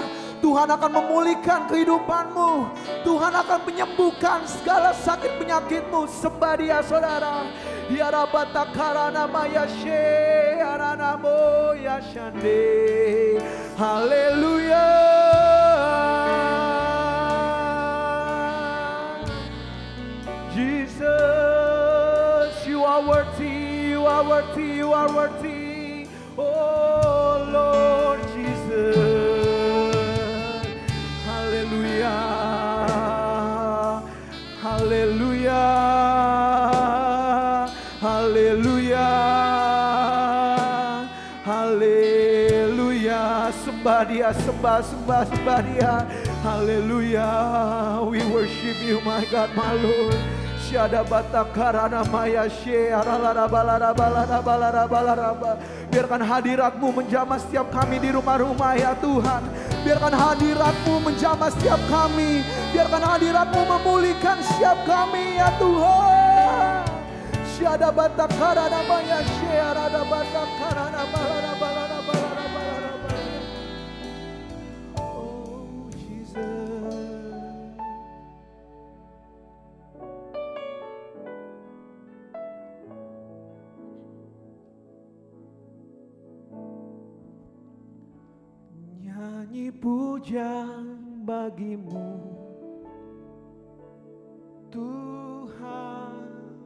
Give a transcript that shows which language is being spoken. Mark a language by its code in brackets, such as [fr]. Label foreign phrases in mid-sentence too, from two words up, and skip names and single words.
[id] Tuhan akan memulihkan kehidupanmu. Tuhan akan menyembuhkan segala sakit penyakitmu. Sembah Dia saudara. Ya rabata karana maya she aranamo ya shande. Haleluya. [en] Jesus, you are worthy, you are worthy, you are worthy. Oh Lord Jesus. Hallelujah. Hallelujah. Hallelujah. [id] Hallelujah. sembah dia, sembah dia. Haleluya, [en] we worship you my God, my Lord. Syada batakarana maya balaraba. [id] Biarkan hadirat-Mu menjamah setiap kami di rumah-rumah ya Tuhan. Biarkan hadirat-Mu menjamah setiap kami. Biarkan hadirat-Mu memulihkan setiap kami ya Tuhan. Syada batakarana maya syada batakarana balaraba. [en] Oh Jesus. [id] Nyanyi pujian bagi-Mu Tuhan,